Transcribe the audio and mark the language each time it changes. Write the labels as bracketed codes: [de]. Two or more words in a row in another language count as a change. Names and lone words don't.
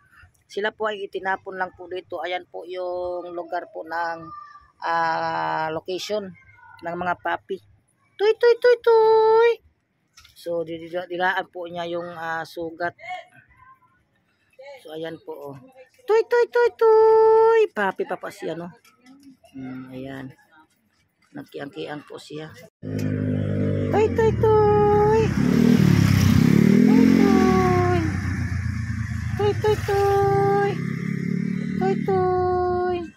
[tl] Sila po ay itinapon lang po dito. Ayan po yung lugar po ng location ng mga papi. Tuy, tuy, tuy, tuy. So, dilaan po niya yung sugat. So, ayan po. Oh. Tuy, tuy, tuy, tuy. Papi pa pa siya, no? Ayan. Nagkiang-kiang po siya. Tuy, tuy, tuy. Tuy, tuy. Tuy, tuy, tuy. Tuy, tuy.